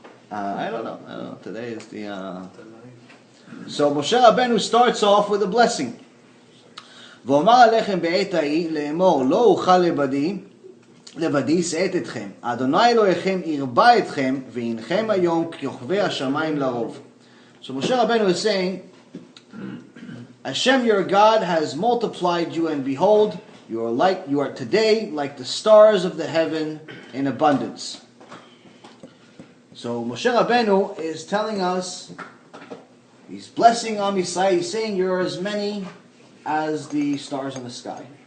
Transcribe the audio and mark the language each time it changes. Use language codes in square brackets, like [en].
[en] I don't know. Today is the... So Moshe Rabbeinu starts off with a blessing. [he] ואומר עליכם בעת ההיא לאמור לא אוכל לבדי לבדי שאת אתכם. אדוני אלוהיכם ירבה אתכם, והנכם היום ככוכבי השמיים לרוב. [en] So Moshe Rabbeinu is saying, Hashem, your God, has multiplied you, and behold, you are today like the stars of the heaven in abundance. So Moshe Rabbeinu is telling us, he's blessing Am Yisrael, he's saying you're as many as the stars in the sky.